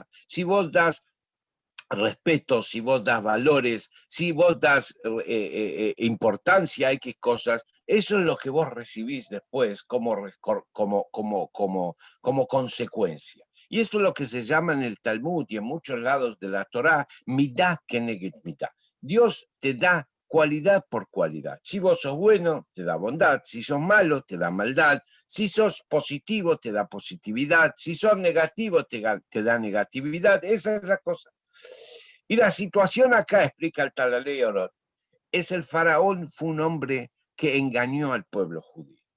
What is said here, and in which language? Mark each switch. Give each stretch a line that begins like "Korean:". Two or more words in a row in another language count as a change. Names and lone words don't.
Spanish: Si vos das respeto, si vos das valores, si vos das importancia a X cosas, eso es lo que vos recibís después como consecuencia. Y esto es lo que se llama en el Talmud y en muchos lados de la Torá,
Hebrew: מידה כנגד מידה.
Spanish: Dios te da cualidad por cualidad. Si vos sos bueno, te da bondad. Si sos malo, te da maldad. Si sos positivo, te da positividad. Si sos negativo, te da negatividad. Esa es la cosa. Y la situación acá, explica el Talalei Orot, es el faraón fue un hombre que engañó al pueblo judío.